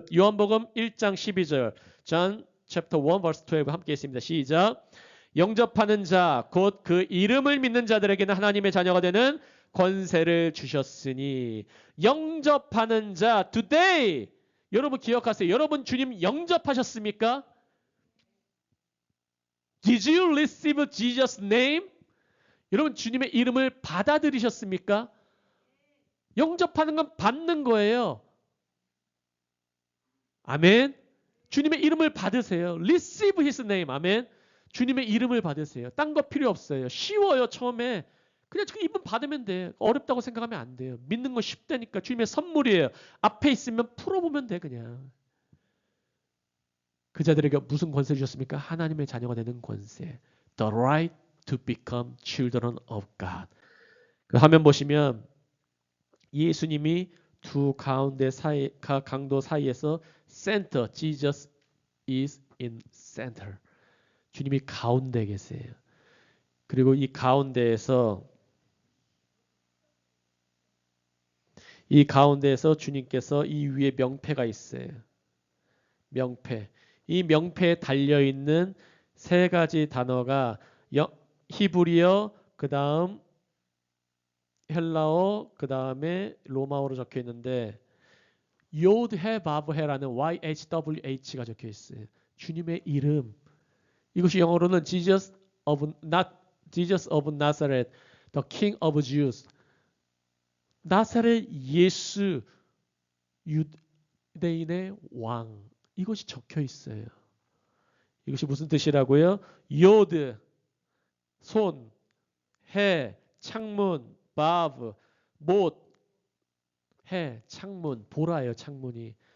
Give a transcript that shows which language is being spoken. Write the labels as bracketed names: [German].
[Korean] 요한복음 1장 12절 [English] John chapter 1 verse 12 [Korean] 함께 했습니다. 시작. 영접하는 자 곧 그 이름을 믿는 자들에게는 하나님의 자녀가 되는 권세를 주셨으니 영접하는 자 today 여러분 기억하세요. 여러분 주님 영접하셨습니까? [English] Did you receive Jesus' name? [Korean] 여러분 주님의 이름을 받아들이셨습니까? 영접하는 건 받는 거예요. 아멘. 주님의 이름을 받으세요. [English] Receive His name. 아멘. [Korean] 주님의 이름을 받으세요. 딴 거 필요 없어요. 쉬워요. 처음에. 그냥 그 이름 받으면 돼. 어렵다고 생각하면 안 돼요. 믿는 거 쉽다니까. 주님의 선물이에요. 앞에 있으면 풀어보면 돼 그냥. 그 자들에게 무슨 권세 주셨습니까? 하나님의 자녀가 되는 권세. [English] The right to become children of God. [Korean] 그 화면 보시면 예수님이 두 강도 사이에서 center, [English] Jesus is in center. [Korean] 주님이 가운데 계세요. 그리고 이 가운데에서 주님께서 이 위에 명패가 있어요. 명패. 이 명패에 달려있는 세 가지 단어가 히브리어, 그 다음 헬라어, 그 다음에 로마어로 적혀 있는데 요드헤 바브헤라는 YHWH가 적혀 있어요. 주님의 이름. 이것이 영어로는 [English] Jesus of Nazareth, the King of Jews. [Korean] 나사렛 예수, 유대인의 왕. 이것이 적혀 있어요. 이것이 무슨 뜻이라고요? 요드, 손, 해, 창문, 바브, 못, 해, 창문, 보라예요. 창문이.